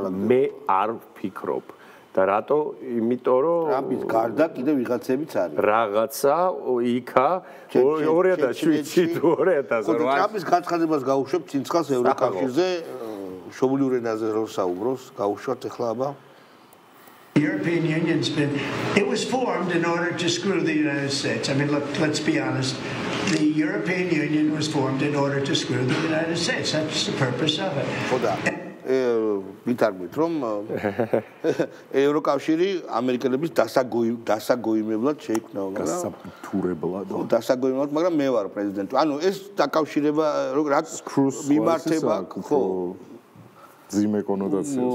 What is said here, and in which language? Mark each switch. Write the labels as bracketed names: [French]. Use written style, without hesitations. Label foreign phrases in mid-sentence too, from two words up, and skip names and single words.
[Georgian] მე არ ვფიქრობ. და რატო? იმიტომ რომ ტრამპის გარდა კიდე ვიღაცებიც არის. რაღაცა იქა 2007-ში თუ 2008-ში. ტრამპის განცხადებას გავუშვებ ცინცხალს ევროკავშირზე შობლიური ენაზე რო საუბრობს, გავუშვათ ახლა აბა. [English] The European Union's it was formed in order to screw the United States. I mean, let's be honest. The European Union was formed in order to screw the United States. That's the purpose of it. [Georgian] ხოდა ვიტარგვით რომ ევროკავშირი ამერიკელების დასაგოიმებლად შეიქმნა, დასაგოიმებლად, მაგრამ მე ვარ პრეზიდენტი. ანუ ეს დაკავშირება რა მიმართება, ხო? ძიმე კონოტაციას.